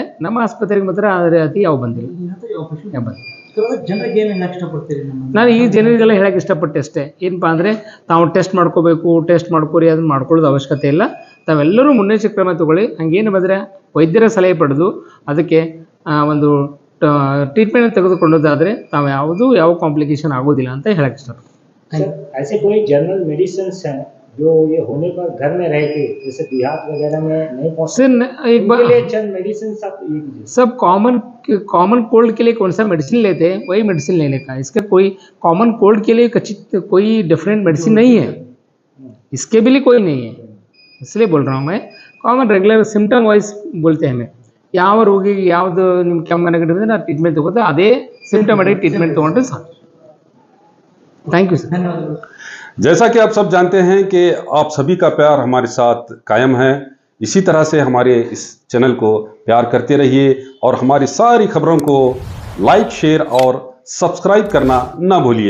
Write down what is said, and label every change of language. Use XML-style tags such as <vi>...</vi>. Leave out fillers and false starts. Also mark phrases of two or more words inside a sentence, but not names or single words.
<kn>ನಮ್ಮ ಆಸ್ಪತ್ರೆಗೆ ಮಾತ್ರ ಅದೇ ರೀತಿ ಯಾವ ಬಂದಿಲ್ಲ. ನಾನು ಈ ಜನರಿಗೆಲ್ಲ ಹೇಳಕ್ಕೆ ಇಷ್ಟಪಟ್ಟೆ ಅಷ್ಟೇ. ಏನಪ್ಪ ಅಂದರೆ ತಾವು ಟೆಸ್ಟ್ ಮಾಡ್ಕೋಬೇಕು, ಟೆಸ್ಟ್ ಮಾಡ್ಕೊರಿ, ಅದನ್ನು ಮಾಡ್ಕೊಳ್ಳೋದು ಅವಶ್ಯಕತೆ ಇಲ್ಲ. ತಾವೆಲ್ಲರೂ ಮುನ್ನೆಚ್ಚರಿಕೆ ಕ್ರಮ ತಗೊಳ್ಳಿ. ಹಂಗೇನು ಬಂದರೆ ವೈದ್ಯರ ಸಲಹೆ ಪಡೆದು ಅದಕ್ಕೆ ಒಂದು ಟ್ರೀಟ್ಮೆಂಟ್ ತೆಗೆದುಕೊಳ್ಳೋದಾದರೆ ತಾವು ಯಾವ ಕಾಂಪ್ಲಿಕೇಶನ್ ಆಗೋದಿಲ್ಲ ಅಂತ ಹೇಳಕ್ಕೆ ಇಷ್ಟಪಡ್ತೀನಿ.</kn> <hi>ऐसे कोई</hi> <en>general medicine</en> <hi>हैं जो ये होने पर घर में रह के, जैसे देहात वगैरह में नहीं पहुँचते, मेडिसिन सब</hi> <en>common cold</en> <hi>के लिए कौन सा मेडिसिन लेते हैं वही मेडिसिन लेने का. इसका कोई</hi> <en>common cold</en> <hi>के लिए कोई</hi> <en>different medicine</en> <hi>नहीं है, इसके भी लिए कोई नहीं है. इसलिए बोल रहा हूँ मैं.</hi> <en>common regular symptom wise</en> <hi>बोलते हैं हमें.</hi> <kn>ಯಾವ ರೋಗಿಗೆ ಯಾವುದು ನಿಮ್ಮ ಕೆಮ್ಮು ನೆಗಡಿ ಬಂದರೆ ನಾವು ಟ್ರೀಟ್ಮೆಂಟ್ ತಗೋತೀವಿ, ಅದೇ</kn> <en>symptomatic treatment</en> <kn>ತೊಗೊಂಡ್ರೆ ಸಾಕು.</kn> <en>thank you sir.</en> <hi>जैसा कि आप सब जानते हैं कि आप सभी का प्यार हमारे साथ कायम है. इसी तरह से हमारे इस चैनल को प्यार करते रहिए और हमारी सारी खबरों को</hi> <en>like, share</en> <hi>और सब्सक्राइब करना ना भूलिए।</hi>